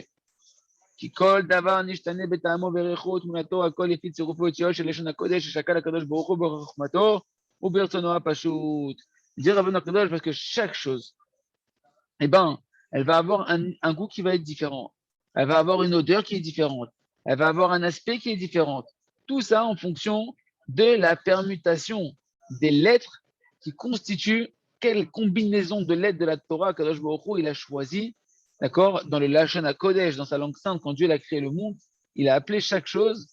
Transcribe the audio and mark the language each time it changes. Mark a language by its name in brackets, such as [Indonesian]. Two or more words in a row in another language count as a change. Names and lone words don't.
[Hebrew] כי כל דבר נשתנה בטעמו וריחו תמונתו, הכל לפי צירופו וציור של לשון הקודש ששקל הקדוש ברוך הוא בחוכמתו וברצונו הפשוט. [French] Dire Rabbeinu Akadosh parce que chaque chose, eh ben, elle va avoir un goût qui va être différent. Elle va avoir une odeur qui est différente. Elle va avoir un aspect qui est différent. Tout ça en fonction de la permutation des lettres qui constituent quelle combinaison de lettres de la Torah Kadosh Baruch Hu il a choisi, d'accord, dans le [Hebrew] לשון הקודש, [French] dans sa langue sainte, quand Dieu a créé le monde, il a appelé chaque chose.